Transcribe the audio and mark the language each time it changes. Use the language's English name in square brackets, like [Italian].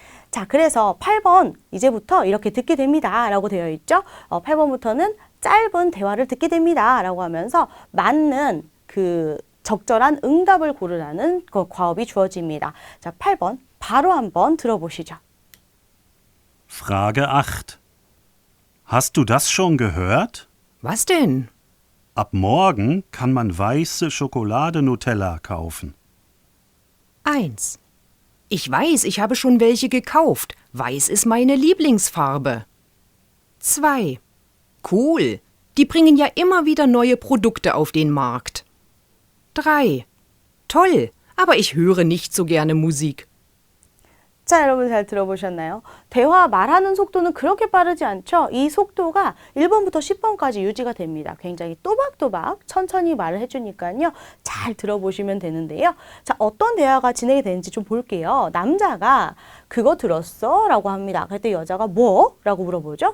[Korean] 자, 그래서 8번 이제부터 이렇게 듣게 됩니다 라고 되어 있죠. 8번부터는 짧은 대화를 듣게 됩니다 라고 하면서 맞는 그 적절한 응답을 고르라는 그 과업이 주어집니다. 자, 8번 바로 한번 들어보시죠. [German] Frage 8. Hast du das schon gehört? Was denn? Ab morgen kann man weiße Schokolade-Nutella kaufen. 1. Ich weiß, ich habe schon welche gekauft. Weiß ist meine Lieblingsfarbe. 2. Cool, die bringen ja immer wieder neue Produkte auf den Markt. 3. Toll, aber ich höre nicht so gerne Musik. [Korean] 자, 여러분 잘 들어보셨나요? 대화 말하는 속도는 그렇게 빠르지 않죠? 이 속도가 1번부터 10번까지 유지가 됩니다. 굉장히 또박또박 천천히 말을 해주니까요. 잘 들어보시면 되는데요. 자, 어떤 대화가 진행이 되는지 좀 볼게요. 남자가 그거 들었어? 라고 합니다. 그때 여자가 뭐? 라고 물어보죠.